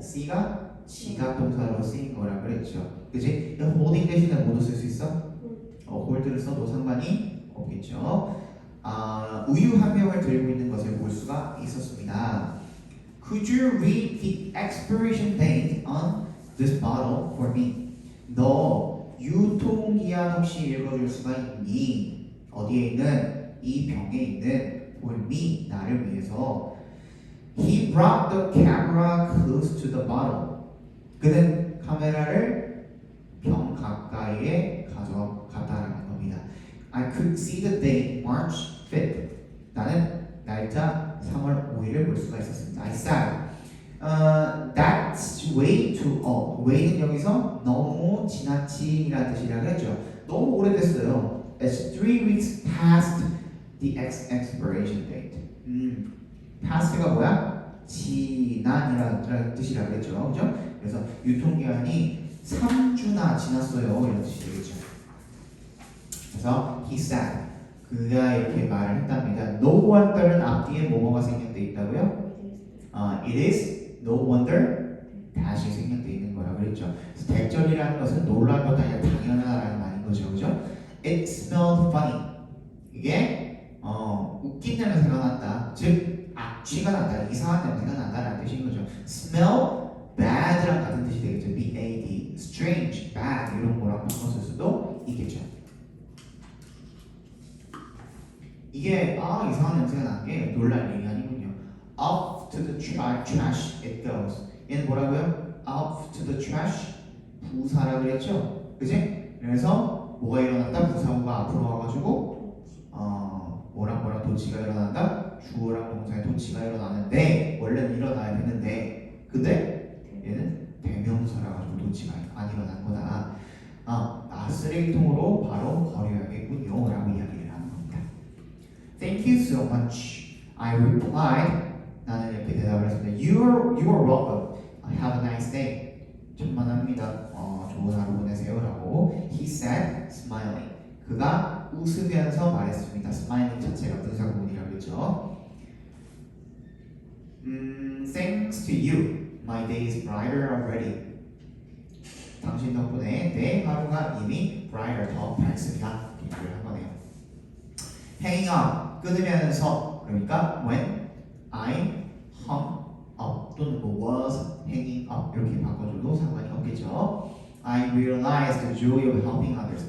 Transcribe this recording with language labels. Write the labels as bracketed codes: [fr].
[ko] C가 지각 동사로 쓰인 거라 그랬죠. 그지? holding 대신에 뭐도 쓸 수 있어? hold를 써도 상관이 없겠죠. 우유 한 병을 들고 있는 것을 볼 수가 있었습니다. [en] Could you read the expiration date on this bottle for me? [ko] 너 유통기한 혹시 읽어줄 수가 있니? 어디에 있는? 이 병에 있는 for me, 나를 위해서. [en] He brought the camera close to the bottle. [ko] 그는 카메라를 병 가까이에 가져갔다라는 겁니다. [en] I could see the date March 5th. [ko] 나는 날짜 3월 5일을 볼 수가 있었습니다. [en] I said, that's way too old. [ko] way는 여기서 너무 지나친이라는 뜻이라고 했죠. 너무 오래됐어요. [en] It's 3 weeks past the expiration date. [ko] past가 뭐야? 지난이라는 뜻이라고 했죠. 그죠? 그래서 유통기한이 3주나 지났어요. 이런 뜻이 되겠죠. 그래서 [en] he said, [ko] 그가 이렇게 말을 했답니다. No wonder는 앞뒤에 뭐뭐가 생략돼 있다고요? [en] It is no wonder [ko] 다시 생략돼 있는 거라고 그랬죠. 그래서 대절이라는 것은 놀랄 것 아니라 당연하다라는 말인 거죠. 그죠? [en] It smelled funny. [ko] 이게 웃긴 냄새가 났다. 즉 악취가 난다. 이상한 냄새가 난다라는 뜻인 거죠. [en] Smell bad [ko] 랑 같은 뜻이 되겠죠. [en] B-A-D. [ko] Strange, bad 이런 거랑 바꿨을 수도 있겠죠. 이게 이상한 냄새가 난 게 놀랄 일이 아니군요. [en] Up to the trash it goes. [ko] 얘는 뭐라고요? [en] Up to the trash [ko] 부사라 그랬죠? 그지? 그래서 뭐가 일어났다? 부사구가 앞으로 와가지고 뭐랑 도치가 일어난다? 주어랑 동사의 도치가 일어나는데 원래는 일어나야 되는데 근데 얘는 대명사라 가지고 도치가 안 일어난 거다. 쓰레기통으로 바로 버려야겠군요 라고 이야기를 하는 겁니다. [en] Thank you so much. I replied. [ko] 나는 이렇게 대답을 했습니다. [en] You are welcome. Have a nice day. [ko] 천만합니다. 좋은 하루 보내세요 라고 [en] he said smiling. [ko] 그가 웃으면서 말했습니다. smiling 자체가 분사 구문이라고 했죠. [en] Thanks to you, my day is brighter already. [ko] 당신 덕분에 내 하루가 이미 brighter, 더 밝습니다. 이렇게 한 거네요. Hanging up, 끊으면서 그러니까 [en] when I hung up [ko] 또는 [en] was hanging up [ko] 이렇게 바꿔줘도 상관이 없겠죠. [en] I realized the joy of helping others.